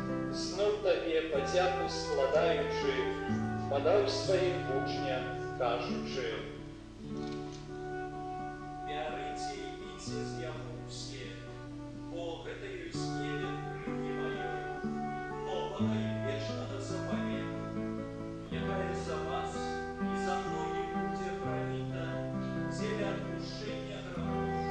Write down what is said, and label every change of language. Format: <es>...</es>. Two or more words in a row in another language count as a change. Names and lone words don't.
<uk>знов Табе подяку складаючи, подав своїм учням, кажучи:</uk> <be>Бярыце і піце з яму ўсе, бо гэта ёсць невер крыві маёй, новага і вечнага запавету, якая за вас і за многіх будзе проліта дзеля адпушчэння грахоў.</be>